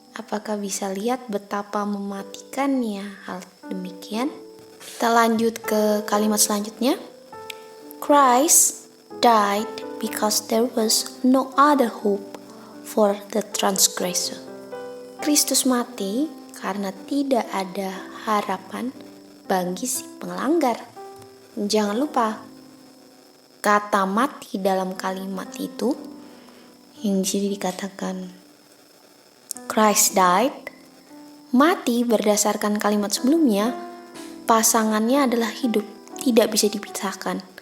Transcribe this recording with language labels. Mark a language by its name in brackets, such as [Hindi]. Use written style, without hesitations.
[Indonesian] Apakah bisa lihat betapa mematikannya hal demikian? Kita lanjut ke kalimat selanjutnya. [English] Christ died because there was no other hope for the transgressor. [Indonesian] Kristus mati karena tidak ada harapan bagi si pelanggar. Jangan lupa, kata mati dalam kalimat itu yang jadi dikatakan [English] Christ died, [Indonesian] mati berdasarkan kalimat sebelumnya, pasangannya adalah hidup, tidak bisa dipisahkan.